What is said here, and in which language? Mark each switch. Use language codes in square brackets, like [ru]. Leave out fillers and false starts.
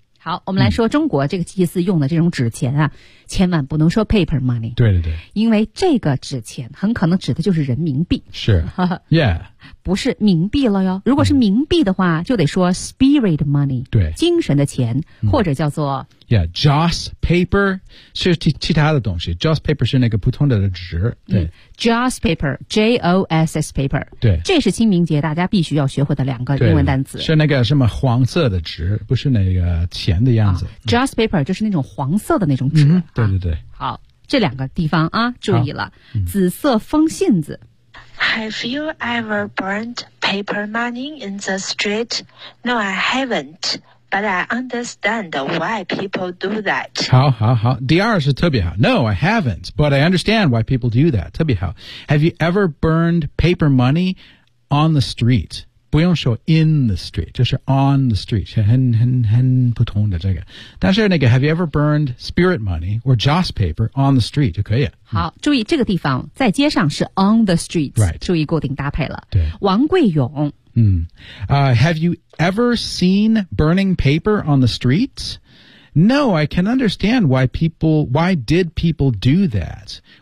[zh] 好，我们来说中国这个祭祀用的这种纸钱啊，千万不能说 [en] paper money。 [zh] 对对对，因为这个纸钱很可能指的就是人民币。是， [en] Yeah， [zh] 不是冥币了哟。如果是冥币的话，就得说 [en] spirit money。 [zh] 对，精神的钱，或者叫做 [en] Yeah， [zh] joss paper 是其他的东西。 joss paper 是那个普通的纸。对、 [en] joss paper， J O S S paper。 [zh] 对，这是清明节大家必须要学会的两个英文单词。是那个什么黄色的纸，不是那个钱的样子。 joss paper 就是那种黄色的那种纸。对对对、好，这两个地方啊，注意了，紫色风信子。 [en] Have you ever burned paper money in the street? No, I haven't, but I understand why people do that. [zh] 好好好，第二是特别好。 [en] No, I haven't, but I understand why people do that. [zh] 特别好。 [en] Have you ever burned paper money on the street? [zh] 不用说 [en] in the street， [zh] 就是 [en] on the street， [zh] 很普通的这个。但是那个 [en] have you ever burned spirit money or joss paper on the street [zh] 就可以。好，注意这个地方在街上是 [en] on the street， right， [zh] 注意固定搭配了。对，王贵勇。 [en] Have you ever seen burning paper on the streets？ No, I can understand why did people do that?